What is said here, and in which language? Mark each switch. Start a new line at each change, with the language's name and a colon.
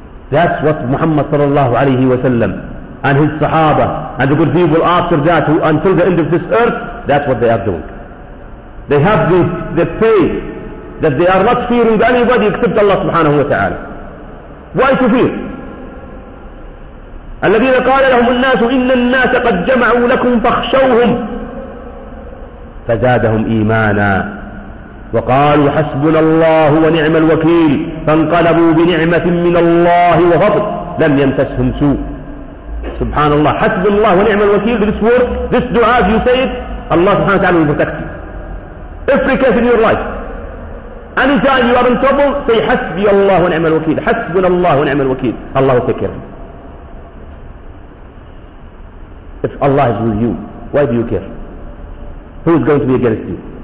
English: That's what Muhammad sallallahu alayhi wa sallam and his Sahaba and the good people after that, who until the end of this earth, that's what they are doing. They have the faith that they are not fearing anybody except Allah subhanahu wa ta'ala. Why to fear?
Arabic: الذين قال لهم الناس إن الناس قد جمعوا لكم فاخشوهم فزادهم إيمانا وقالوا حسبنا الله ونعم الوكيل فانقلبوا بنعمة من الله وفضل لم يمسسهم سوء. سبحان الله, حسب الله ونعم الوكيل.
English: This word, this dua, as you say it, Allah
Arabic: سبحانه وتعالى
English: will protect you. Every case in your life, anytime you are in trouble, say
Arabic: حسبي الله ونعم الوكيل. حسبنا الله ونعم الوكيل.
English: Allah will take care of you. If Allah is with you, why do you care? Who is going to be against you?